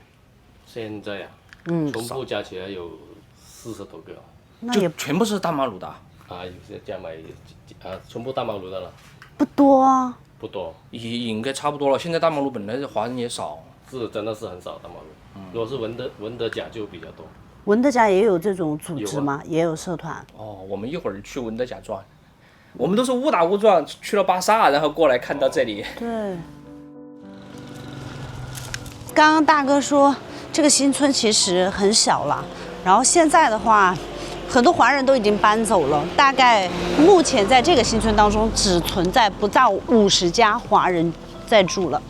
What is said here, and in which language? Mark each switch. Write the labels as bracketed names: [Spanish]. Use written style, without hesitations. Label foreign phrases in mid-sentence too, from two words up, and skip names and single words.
[Chinese] 現在呀，全部加起來有40多個。那也全部是大馬魯的。啊，有些加買全部大馬魯的了。不多啊。不多，應該差不多了。現在大馬魯本來華人也少。是，真的是很少大馬魯。如果是文德甲就比較多。文德甲也有這種組織嗎？也有社團。哦，我們一會兒去文德甲轉。我們都是誤打誤撞去了巴薩，然後過來看到這裡。對。剛剛大哥說這個新村其實很小了，然後現在的話，很多華人都已經搬走了，大概目前在這個新村當中只存在不到50家華人在住了。